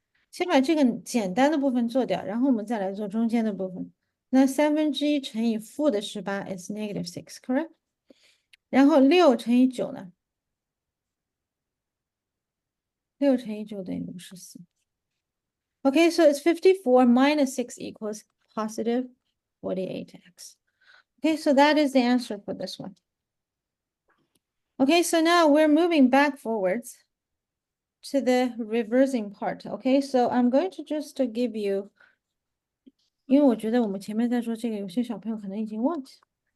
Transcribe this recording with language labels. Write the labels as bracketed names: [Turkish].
[Chinese] 先把这个简单的部分做掉，然后我们再来做中间的部分。那1/3乘以负的18 [English] is negative 6, correct? [Chinese] 然后6乘以9呢？6乘以9等于54。 [English] Okay, so it's 54 minus 6 equals positive 48x. Okay, so that is the answer for this one. Okay, so now we're moving back forwards to the reversing part. Okay, so I'm going to just give you [Chinese] 因为我觉得我们前面在说这个，有些小朋友可能已经忘记了。